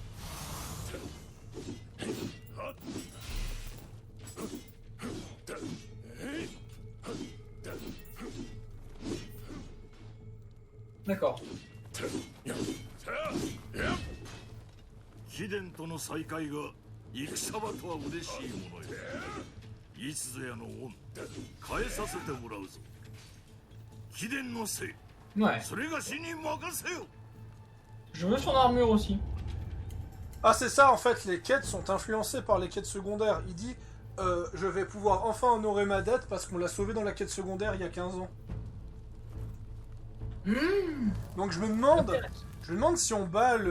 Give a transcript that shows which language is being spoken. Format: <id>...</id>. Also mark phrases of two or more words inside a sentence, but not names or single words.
<fr>D'accord.</fr> <ja>貴殿との再会が戦場とは嬉しいものよ。いつぞやの恩返させてもらうぞ。貴殿のせい</ja> <fr>Ouais.</fr> <ja>それがしに任せよ。</ja> <fr>Je veux son armure aussi. Ah, c'est ça, en fait, les quêtes sont influencées par les quêtes secondaires. Il dit, je vais pouvoir enfin honorer ma dette parce qu'on l'a sauvé dans la quête secondaire il y a 15 ans. Donc je me demande si on bat le...</fr>